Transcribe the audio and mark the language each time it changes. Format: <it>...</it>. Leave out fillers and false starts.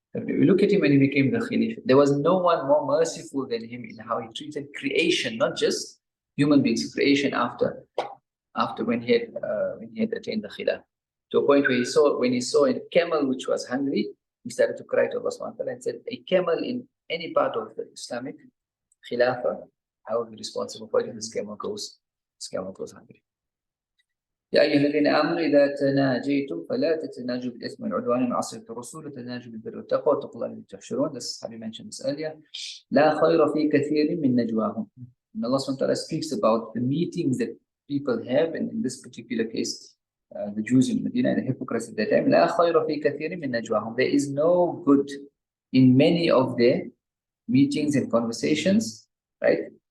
<en>We look at him when he became the Khalif. There was no one more merciful than him in how he treated creation, not just human beings, creation after when he had attained the Khilaf. To a point where when he saw a camel which was hungry, he started to cry to Allah subhanahu wa ta'ala and said, a camel in any part of the Islamic Khilafah, I will be responsible for it if this camel goes hungry.</en> <ar>يا أيها الذين آمنوا إذا تناجيتم فلا تتناجوا بالإثم والعدوان ومعصية الرسول وتناجوا بالبر والتقوى واتقوا الله الذي تحشرون.</ar> <en>This Habib mentioned this earlier.</en> <ar>لا خير في كثير من نجواهم.</ar> <en>And Allah subhanahu wa ta'ala speaks about the meetings that people have, and in this particular case, the Jews in Medina and the hypocrites at that time.</en> <ar>لا خير في كثير من نجواهم.</ar> <en>There is no good in many of their meetings and conversations, right?</en>